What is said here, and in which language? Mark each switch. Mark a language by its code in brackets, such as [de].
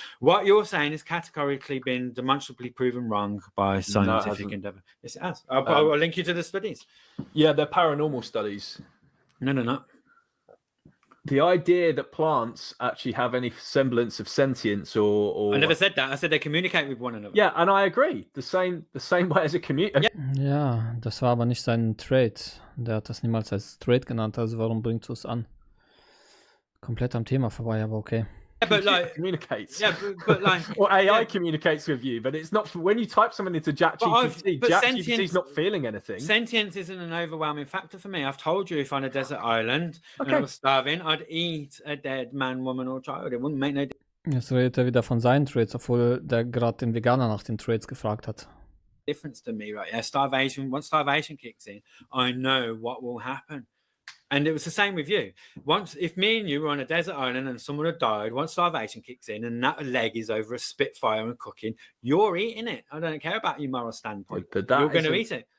[en] What you're saying is categorically been demonstrably proven wrong by scientific endeavor. Yes, it has. I'll link you to the studies. Yeah, they're paranormal studies. No. The idea that plants actually have any semblance of sentience or I never said that. I said they communicate with one another. Yeah, and I agree. The same way as a community. [de] Ja, das war aber nicht sein Trade. Der hat das niemals als Trade genannt, also warum bringst du es an? Komplett am Thema vorbei, aber okay. [en] Yeah, but like communicates. Yeah, but like or AI communicates with you, but it's not for when you type something into ChatGPT. ChatGPT's not feeling anything. Sentience isn't an overwhelming factor for me. I've told you, if on a desert island and I was starving, I'd eat a dead man, woman, or child. It wouldn't make no difference. [de] Jetzt redet er wieder von seinen Trades, obwohl der gerade den Veganer nach den Trades gefragt hat. [en] Difference to me, right? Yeah, starvation. Once starvation kicks in, I know what will happen. And it was the same with you. If me and you were on a desert island and someone had died, once starvation kicks in and that leg is over a spitfire and cooking, you're eating it. I don't care about your moral standpoint. But you're going to eat it.